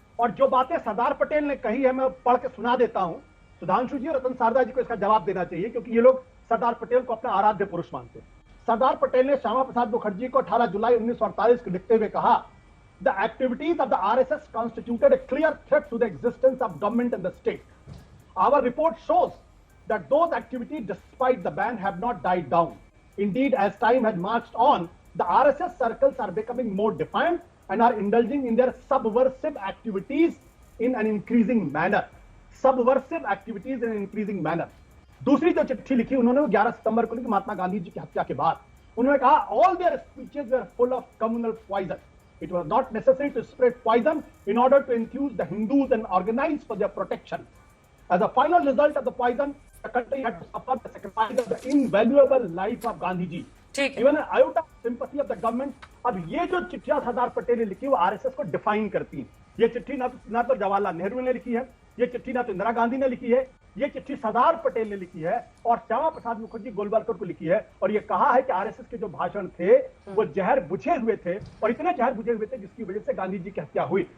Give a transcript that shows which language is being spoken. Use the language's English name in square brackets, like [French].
[Hindi] और जो बातें सरदार पटेल ने कही है, मैं पढ़ के सुना देता हूं। सुधांशु जी और रतन शारदा जी को इसका जवाब देना चाहिए, क्योंकि ये लोग सरदार पटेल को अपना आराध्य पुरुष मानते हैं। सरदार पटेल ने श्यामा प्रसाद मुखर्जी को 18 जुलाई 1948 को लिखते हुए कहा, [English] The activities of the RSS constituted a clear threat to the existence of government and the state. Our report shows that those activities despite the ban have not died down. Indeed, as time has marched on, the RSS circles are becoming more defiant and are indulging in their subversive activities in an increasing manner. Subversive activities in an increasing manner. [Hindi] दूसरी जो चिट्ठी लिखी उन्होंने 11 सितंबर को लिखी, महात्मा गांधी जी की हत्या के बाद। उन्होंने कहा, [English] all their speeches were full of communal poison. It was not necessary to spread poison in order to enthuse the Hindus and organize for their protection. As a final result of the poison, the country had to suffer the sacrifice of the invaluable life of Gandhi ji. Even an iota of sympathy of the government. [Hindi] अब ये जो चिट्ठियां सरदार पटेल ने लिखी वो RSS को define करती हैं। ये चिट्ठी ना तो जवाहरलाल नेहरू ने लिखी है, ये चिट्ठी ना तो इंदिरा गांधी ने लिखी है, ये चिट्ठी सरदार पटेल ने लिखी है और श्यामा प्रसाद मुखर्जी गोलवलकर को लिखी है। और ये कहा है कि आरएसएस के जो भाषण थे वो जहर बुझे हुए थे, और इतने जहर बुझे हुए थे जिसकी वजह से गांधी जी की हत्या हुई।